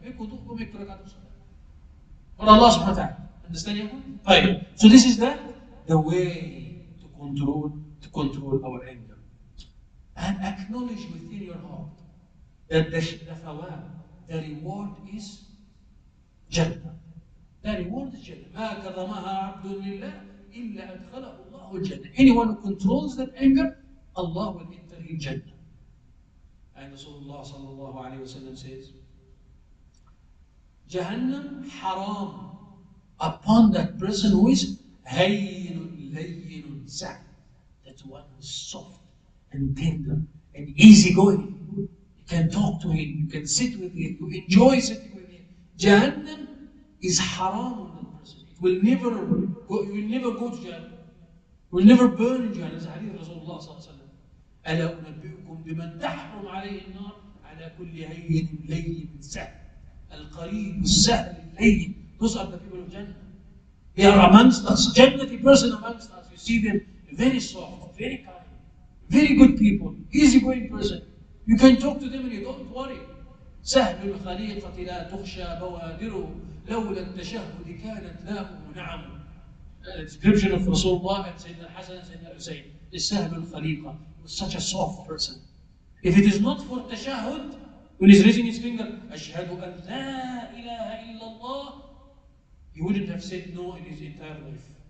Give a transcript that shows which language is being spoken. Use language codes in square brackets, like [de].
[en] Make wudu, go make 2 rak'at of salah. For Allah subhanahu wa ta'ala. Understand? Right. So this is the way to control our anger. And acknowledge within your heart that the thawab, the reward is Jannah. The reward is Jannah. [ar] ما كظمها عبد لله إلا أدخله الله الجنة. [en] Anyone who controls that anger, Allah will enter in Jannah. And Rasulullah sallallahu alayhi wa sallam says, Jahannam haram upon that person who is [ar] hayyinun layyinun sa'. [en] That one who is soft and tender and easygoing. You can talk to him, you can sit with him, you enjoy sitting with him. Jahannam is haram on that person. You will never go to Jahannam. will never burn in Jahannam. This is hadith Rasulullah sallallahu alaihi wasallam. [ar] ألا أنبئكم بمن تحرم عليه النار على كل هين لين سهل. القريب السهل اللين. [en] Those are the people of Jannah. They are amongst us. Jannati person amongst us. You see them very soft, very kind, very good people, easygoing person. You can talk to them and you don't worry. [ar] سهل الخليقة لا تخشى بوادره لولا التشهد كانت له نعم. [en] Description of Rasulullah and Sayyidina Hassan and Sayyidina Hussein is [ar] سهل الخليقة. [en] He was such a soft person. If it is not for tashahhud, when he's raising his finger, [ar] أشهد أن لا إله إلا الله, [en] he wouldn't have said no in his entire life.